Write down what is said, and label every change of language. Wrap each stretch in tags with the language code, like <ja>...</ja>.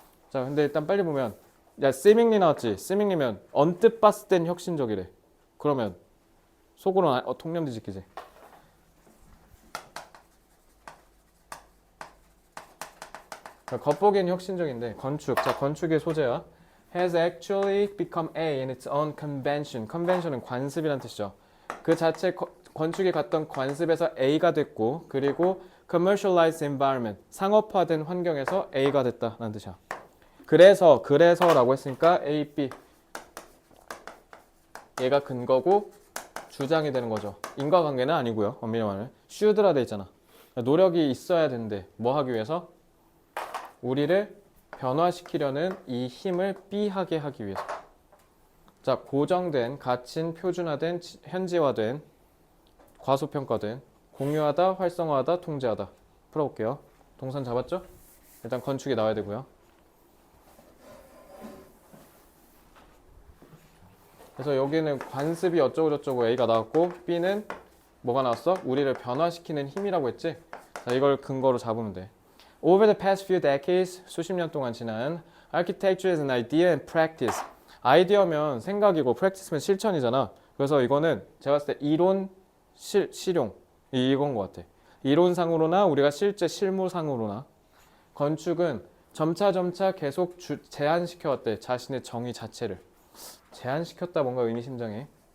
<ko>자, 근데 일단 빨리 보면 야, seemingly 나왔지? seemingly면 언뜻 봤을 땐 혁신적이래. 그러면 속으로는 통념 뒤집기지. 겉보기엔 혁신적인데 건축. 자, 건축의 소재야.</ko> <en>has actually become A in its own convention.</en> <ko>convention은 관습이란 뜻이죠. 그 자체 건축이 갔던 관습에서 A가 됐고 그리고</ko> <en>commercialized environment.</en> <ko>상업화된 환경에서 A가 됐다는 뜻이야. 그래서라고 했으니까 A, B. 얘가 근거고 주장이 되는 거죠. 인과관계는 아니고요. 엄밀히 말하면 should라 돼 있잖아. 노력이 있어야 된대. 뭐 하기 위해서? 우리를 변화시키려는 이 힘을 B하게 하기 위해서. 자, 고정된, 갇힌, 표준화된, 현지화된, 과소평가된, 공유하다, 활성화하다, 통제하다. 풀어볼게요. 동선 잡았죠? 일단 건축이 나와야 되고요. 그래서 여기는 관습이 어쩌고저쩌고 A가 나왔고 B는 뭐가 나왔어? 우리를 변화시키는 힘이라고 했지? 자, 이걸 근거로 잡으면 돼.</ko> <en>Over the past few decades,</en> <ko>수십 년 동안 지난</ko> <en>architecture is an idea and practice.</en> <ko>아이디어면 생각이고 practice면 실천이잖아. 그래서 이거는 제가 봤을 때 이론, 실용 이건 것 같아. 이론상으로나 우리가 실제 실무상으로나 건축은 점차 계속 제한시켜왔대. 자신의 정의 자체를. 제한시켰다 뭔가 의미심장해.</ko>